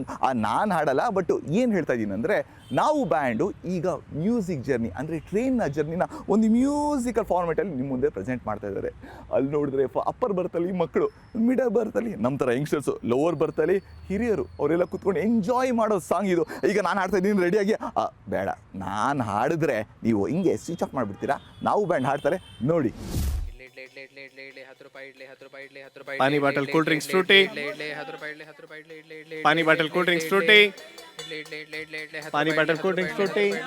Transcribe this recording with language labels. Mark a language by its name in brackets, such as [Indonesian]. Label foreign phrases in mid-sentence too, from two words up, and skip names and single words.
[Kannada] ನಾನು ಹಾಡಲ್ಲ, ಬಟ್ ಏನು ಹೇಳ್ತಾ ಇದ್ದೀನಿ ಅಂದರೆ, ನಾವು ಬ್ಯಾಂಡು ಈಗ [English] music journey [Kannada] ಅಂದರೆ ಟ್ರೈನ್ನ ಜರ್ನಿನ ಒಂದು ಮ್ಯೂಸಿಕಲ್ ಫಾರ್ಮೆಟಲ್ಲಿ ನಿಮ್ಮ ಮುಂದೆ ಪ್ರೆಸೆಂಟ್ ಮಾಡ್ತಾ ಇದ್ದಾರೆ. ಅಲ್ಲಿ ನೋಡಿದ್ರೆ ಅಪ್ಪರ್ ಬರ್ತಲ್ಲಿ ಮಕ್ಕಳು, ಮಿಡಲ್ ಬರ್ತಲ್ಲಿ ನಮ್ಮ ಥರ ಯಂಗ್ಸ್ಟರ್ಸು, ಲೋವರ್ ಬರ್ತಲ್ಲಿ ಹಿರಿಯರು, ಅವರೆಲ್ಲ ಕೂತ್ಕೊಂಡು ಎಂಜಾಯ್ ಮಾಡೋ ಸಾಂಗ್ ಇದು. ಈಗ ನಾನು ಹಾಡ್ತಾ ಇದ್ದೀನಿ ರೆಡಿಯಾಗಿ. ಬೇಡ, ನಾನು ಹಾಡಿದ್ರೆ ನೀವು ಹಿಂಗೆ [English] switch off [Kannada] ಮಾಡಿಬಿಡ್ತೀರಾ. ನಾವು ಬ್ಯಾಂಡ್ ಹಾಡ್ತಾರೆ ನೋಡಿ. [Hindi] पानी [English] bottle cold drinks [Hindi] फ्रूटी पानी [English] bottle cold drinks [Hindi] फ्रूटी पानी [English] bottle cold drinks [Hindi] फ्रूटी